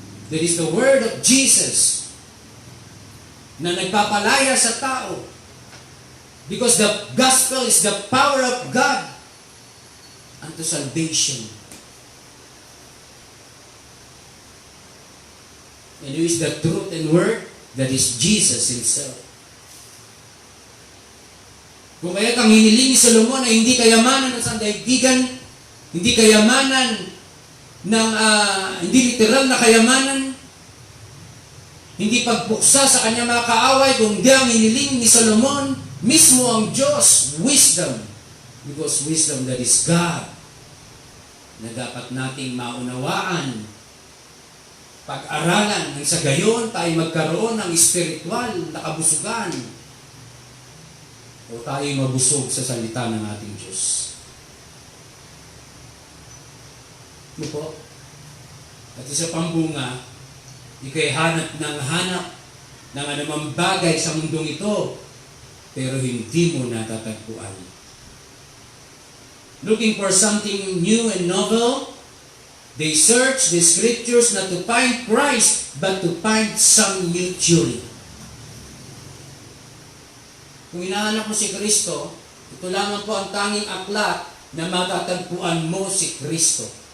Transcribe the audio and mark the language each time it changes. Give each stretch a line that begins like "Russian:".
English: That is the word of Jesus
Filipino: na nagpapalaya sa tao,
English: because the gospel is the power of God unto salvation. And who is the truth and word? That is Jesus Himself.
Filipino: Kung kaya kang hiniling ni Solomon na hindi kayamanan ng sandaigdigan, hindi kayamanan ng hindi literal na kayamanan, hindi pagpuksa sa kanyang mga kaaway, kundi ang hiniling ni Solomon, mismo ang Diyos, wisdom.
English: Because wisdom, that is God,
Filipino: na dapat nating maunawaan, pag-aralan, nang sa gayon tayo magkaroon ng spiritual na kabusugan, o tayo mabusog sa salita ng ating Diyos. Ano po? At isa pang bunga, ikay hanap ng anumang bagay sa mundong ito, pero hindi mo natatagpuan.
English: Looking for something new and novel, they search the scriptures not to find Christ, but to find some new theory.
Filipino: Kung hinahanap mo si Kristo, ito lamang po ang tanging aklat na matatagpuan mo si Kristo.